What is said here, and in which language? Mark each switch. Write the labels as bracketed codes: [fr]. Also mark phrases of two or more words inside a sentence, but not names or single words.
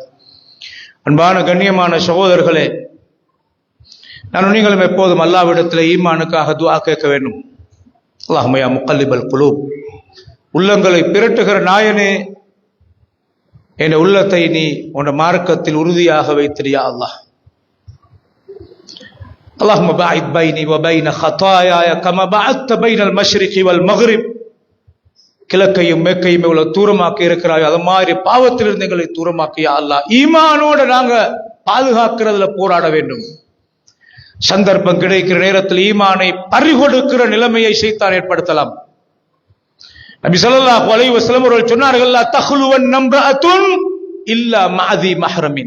[ta] அன்பான கண்ணியமான சகோதரர்களே, நான் நீங்களும் எப்போதும் அல்லாஹ்விடத்தில் ஈமானுக்காக துஆ கேட்க வேண்டும். [ar] اللهم يا مقلب القلوب, [ta] உள்ளங்களை பிரட்டுகிற நாயனே, என் உள்ளத்தை நீ உன் மார்க்கத்தில் உறுதியாக வைத்திரியா அல்லாஹ். [ar] اللهم باعد بيني وبين خطاياي كما بعدت بين المشرق والمغرب. [ta] கிழக்கையும் மேற்கையும் இவ்வளவு தூரமாக்கி இருக்கிறாய், அது மாதிரி பாவத்திலிருந்து எங்களை தூரமாக்கியா அல்லாஹ். ஈமானோட நாங்க பாதுகாக்கிறதுல போராட வேண்டும். சந்தர்ப்பம் கிடைக்கிற நேரத்தில் ஈமானை பறிகொடுக்கிற நிலைமையை ஷைத்தான் ஏற்படுத்தலாம். நபி [ar] صلى الله عليه وسلم [ta] அவர்கள் சொன்னார்கள், [ar] لا تخلون امرأة إلا مع ذي محرم.